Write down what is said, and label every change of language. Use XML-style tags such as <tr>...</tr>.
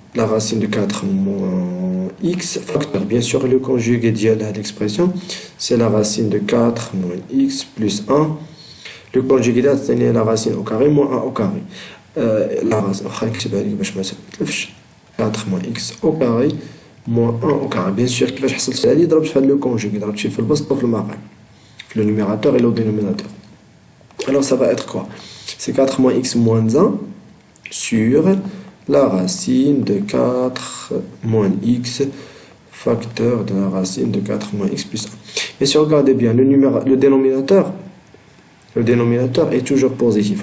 <fr>La racine de 4 moins x facteur. Bien sûr, le conjugué de l'expression, c'est la racine de 4 moins x plus 1. Le conjugué de c'est la racine au carré moins 1 au carré. La racine 4 moins x au carré moins 1 au carré. Bien sûr,</fr> <ar>كيفاش حصلت عليه ضربت في le conjugué, ضربت في البسط وفي المقام,</ar> <fr>le numérateur et le dénominateur. Alors, ça va être quoi? C'est 4 moins x moins 1 sur la racine de 4 moins x facteur de la racine de 4 moins x plus 1. Et si vous regardez bien, le dénominateur est toujours positif.</fr>